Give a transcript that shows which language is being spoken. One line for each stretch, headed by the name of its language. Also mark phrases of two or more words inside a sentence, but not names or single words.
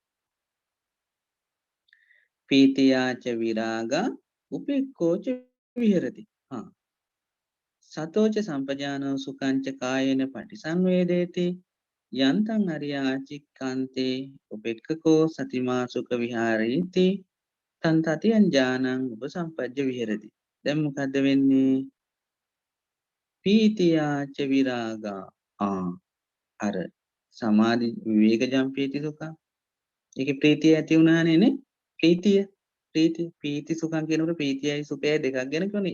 Pali: පීතියාච විරාගා උපේක්ඛෝච විහෙරති. සතෝච සම්පජානෝ සුඛංච කායේන පටිසංවේදේති. යන්තං අරියා චික්ඛන්තේ උපේක්ඛකෝ සතිමා සුඛ විහාරීති. තන් තතියං ඥානං උපසම්පජ්ජ විහෙරති.
Sinhala: දැන් මොකද්ද වෙන්නේ?
Pali: පීතියාච විරාගා අර සමාධි විවේකජං පීති සුඛං.
Sinhala: ඒකේ ප්‍රීතිය ඇති වුණානේ නේ?
Pali: පීති සුඛං
Sinhala: කියනකොට ප්‍රීතියයි සුඛයයි දෙකක් ගැන කියන්නේ.